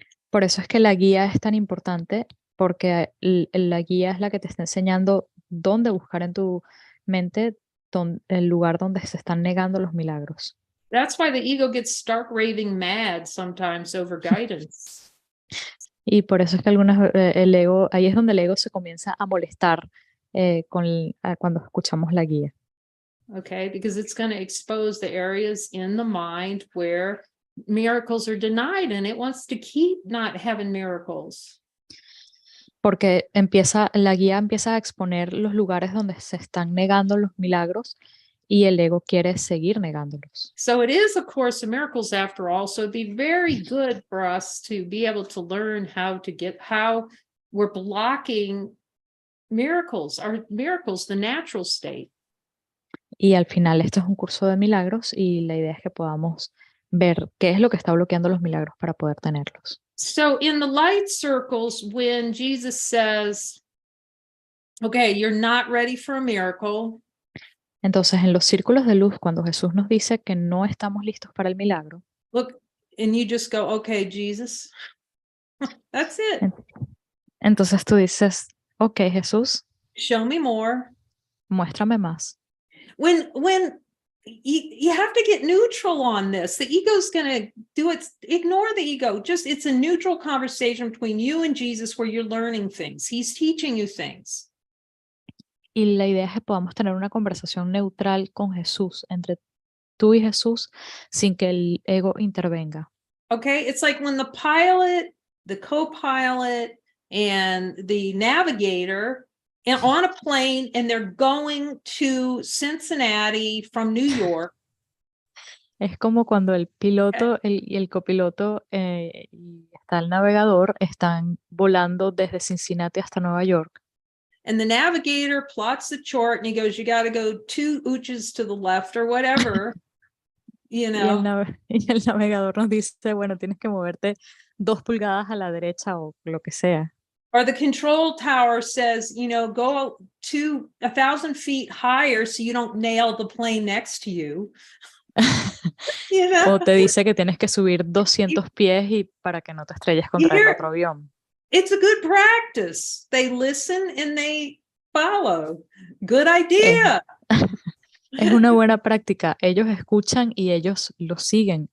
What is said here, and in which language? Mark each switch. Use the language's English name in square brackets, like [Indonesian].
[Spanish] Por eso es que la guía es tan importante, porque la guía es la que te está enseñando dónde buscar en tu mente el lugar donde se están negando los milagros. [English] That's why the ego gets stark raving mad sometimes over guidance. [Spanish] Y por eso es que el ego, ahí es donde el ego se comienza a molestar cuando escuchamos la guía. [English] Okay, because it's going to expose the areas in the mind where miracles are denied, and it wants to keep not having miracles. [Spanish] Porque la guía empieza a exponer los lugares donde se están negando los milagros y el ego quiere seguir negándolos. [English] So it is a course of miracles after all, so it'd be very good for us to be able to learn how we're blocking miracles, the natural state. [Spanish] Y al final esto es un curso de milagros y la idea es que podamos ver qué es lo que está bloqueando los milagros para poder tenerlos. [English] So in the light circles, when Jesus says, okay, you're not ready for a miracle. [Spanish] Entonces, en los círculos de luz, cuando Jesús nos dice que no estamos listos para el milagro, [English] Look, and you just go, okay, Jesus, that's it. [Spanish] Entonces tú dices, ok, Jesús, [English] Show me more. [Spanish] muéstrame más. [English] When you have to get neutral on this, the ego's going to do it. Ignore the ego. It's a neutral conversation between you and Jesus where you're learning things. He's teaching you things. [Spanish] Y la idea es que podamos tener una conversación neutral con Jesús, entre tú y Jesús, sin que el ego intervenga. [English] Okay, it's like when the pilot, the co-pilot, and the navigator on a plane, and they're going to Cincinnati from New York. [Spanish] Es como cuando el piloto y el copiloto y está el navegador están volando desde Cincinnati hasta Nueva York. [English] And the navigator plots the chart and he goes, you got to go 2 inches to the left or whatever, you know. [Spanish] Y el navegador nos dice, bueno, tienes que moverte 2 pulgadas a la derecha o lo que sea. [English] Or the control tower says, go 1,000 feet higher so you don't nail the plane next to you. [Spanish] O te dice que tienes que subir 200 pies y para que no te estrelles contra el otro avión. [English] It's a good practice. They listen and they follow. Good idea. [Spanish] Es una buena práctica. Ellos escuchan y ellos lo siguen.